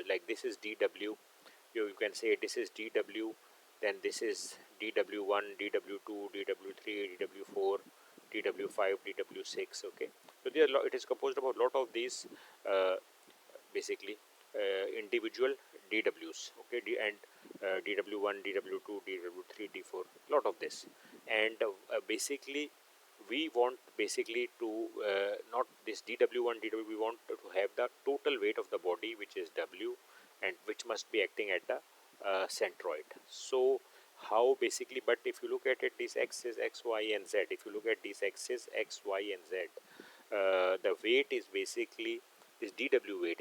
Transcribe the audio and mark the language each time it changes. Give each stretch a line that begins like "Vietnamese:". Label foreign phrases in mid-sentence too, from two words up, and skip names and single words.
English: Like this is dW. You can say this is dW. Then this is dW1, dW2, dW3, dW4, dW5, dW6. Okay. So there it is composed of a lot of these uh, basically individual dWs. Okay, and dW1, dW2, dW3, D4, lot of this. And basically we want basically to not this dW1, dW, we want to have the total weight of the body, which is W, and which must be acting at the centroid. So how basically, but if you look at it, this axis x, y, and z, if you look at these axis x, y, and z, the weight is basically this dW weight.